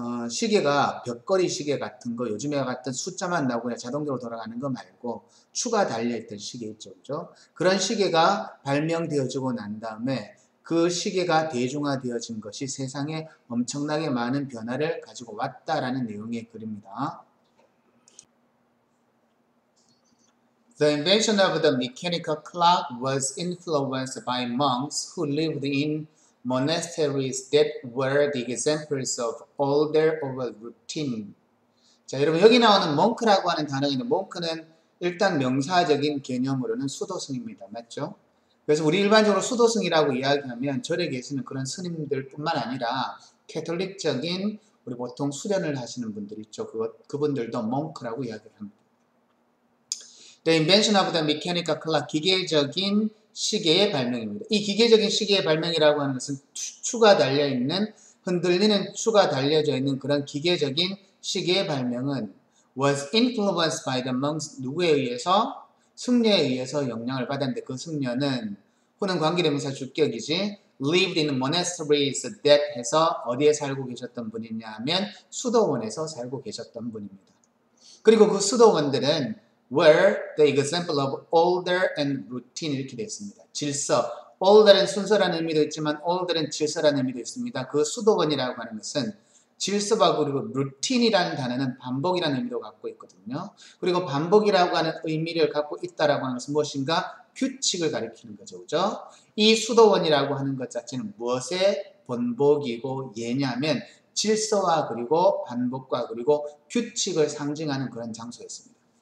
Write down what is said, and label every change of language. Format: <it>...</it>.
<ko>시계가 벽걸이 시계 같은 거, 요즘에 같은 숫자만 나오고 그냥 자동적으로 돌아가는 거 말고 추가 달려있던 시계 있죠, 그죠? 그런 시계가 발명되어지고 난 다음에 그 시계가 대중화되어진 것이 세상에 엄청나게 많은 변화를 가지고 왔다라는 내용의 글입니다.</ko> <en>The invention of the mechanical clock was influenced by monks who lived in monasteries that were the examples of order over routine.</en> <ko>자, 여러분 여기 나오는 monk라고 하는 단어인데 monk는 일단 명사적인 개념으로는 수도승입니다. 맞죠? 그래서 우리 일반적으로 수도승이라고 이야기하면 절에 계시는 그런 스님들 뿐만 아니라 캐톨릭적인 우리 보통 수련을 하시는 분들 있죠. 그분들도 monk라고 이야기를 합니다.</ko> <en>The invention of the mechanical clock,</en> <ko>기계적인 시계의 발명입니다. 이 기계적인 시계의 발명이라고 하는 것은 추가 달려있는, 흔들리는 추가 달려져 있는 그런 기계적인 시계의 발명은</ko> <en>was influenced by the monks,</en> <ko>누구에 의해서? 승려에 의해서 영향을 받았는데 그 승려는 후는 관계대명사 주격이지</ko> <en>lived in monasteries that</en> <ko>해서 어디에 살고 계셨던 분이냐 하면 수도원에서 살고 계셨던 분입니다. 그리고 그 수도원들은</ko> <en>were the example of order and routine</en> <ko>이렇게 되어 있습니다. 질서, order은 순서라는 의미도 있지만 order은 질서라는 의미도 있습니다. 그 수도원이라고 하는 것은 질서와 그리고 routine이라는 단어는 반복이라는 의미도 갖고 있거든요. 그리고 반복이라고 하는 의미를 갖고 있다라고 하는 것은 무엇인가? 규칙을 가리키는 거죠. 그죠? 이 수도원이라고 하는 것 자체는 무엇의 본복이고 예냐면 질서와 그리고 반복과 그리고 규칙을 상징하는 그런 장소였습니다.</ko>